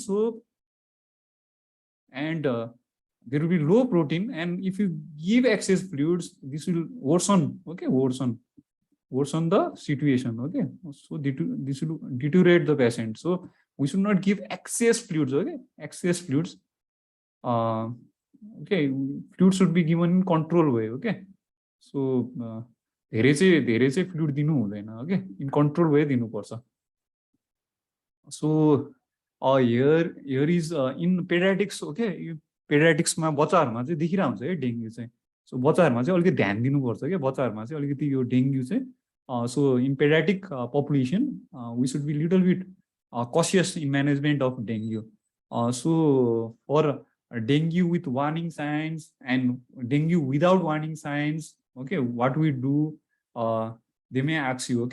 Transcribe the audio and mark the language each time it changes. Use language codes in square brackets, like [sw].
[en] So and there will be low protein, and if you give excess fluids, this will worsen. Okay, worsen the situation. Okay, so this will deteriorate the patient. So we should not give excess fluids. Okay, excess fluids. Okay, fluid should be given in control way. [ne] Okay, so धेरै चाहिँ fluid दिनु हुँदैन. [en] Okay, in control way [ne] दिनुपर्छ. [en] So here is in pediatrics. [ne] Okay, pediatrics मा बच्चाहरुमा चाहिँ देखिरा हुन्छ है dengue चाहिँ. So बच्चाहरुमा चाहिँ अलिकति ध्यान दिनुपर्छ के बच्चाहरुमा चाहिँ अलिकति यो डेंगू चाहिँ. [en] So in pediatric population, we should be little bit cautious in management of dengue. So for dengue with warning signs and dengue without warning signs, okay, what we do, they may ask you.